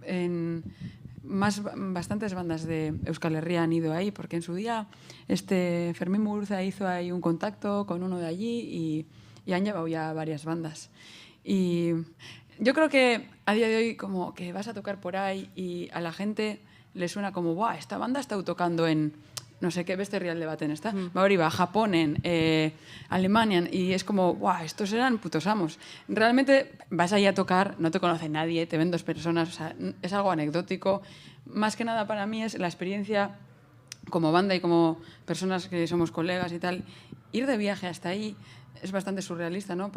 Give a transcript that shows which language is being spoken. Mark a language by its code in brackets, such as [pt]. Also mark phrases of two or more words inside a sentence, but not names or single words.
[es] Bastantes bandas de Euskal Herria han ido ahí, porque en su día Fermín Muguruza hizo ahí un contacto con uno de allí y han llevado ya varias bandas. Y yo creo que a día de hoy como que vas a tocar por ahí y a la gente le suena como, ¡buah! Esta banda está tocando en no sé qué, [eu] beste herrialde baten, ezta? Hori ba, Japonen, Alemanian, [es] y es como, ¡buah! Estos eran putos amos. Realmente vas ahí a tocar, no te conoce nadie, te ven 2 personas, o sea, es algo anecdótico. Más que nada para mí es la experiencia como banda y como personas que somos colegas y tal, ir de viaje hasta ahí es bastante surrealista, ¿no?